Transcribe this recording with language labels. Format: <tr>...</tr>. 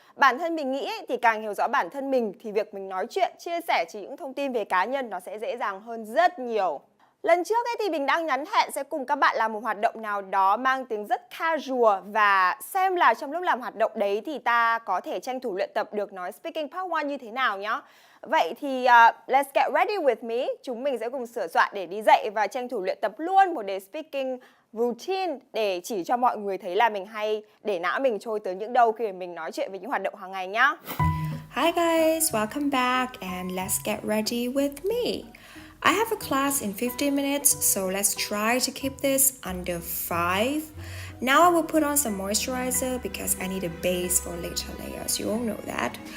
<vi>Bản thân mình nghĩ thì càng hiểu rõ bản thân mình thì việc mình nói chuyện, chia sẻ chỉ những thông tin về cá nhân nó sẽ dễ dàng hơn rất nhiều. Lần trước ấy thì mình đang nhắn hẹn sẽ cùng các bạn làm một hoạt động nào đó mang tính rất casual và xem là trong lúc làm hoạt động đấy thì ta có thể tranh thủ luyện tập được nói Speaking Part 1 như thế nào nhá. Vậy thì</vi> <en>let's get ready with me.</en> <vi>Chúng mình sẽ cùng sửa soạn để đi dạy và tranh thủ luyện tập luôn một đề speaking routine để chỉ cho mọi người thấy là mình hay để não mình trôi tới những đâu khi mình nói chuyện về những hoạt động hàng ngày nhá.</vi> <en>Hi guys, welcome back and let's get ready with me. I have a class in 15 minutes, so let's try to keep this under 5. Now I will put on some moisturizer because I need a base for later layers. You all know that.</en>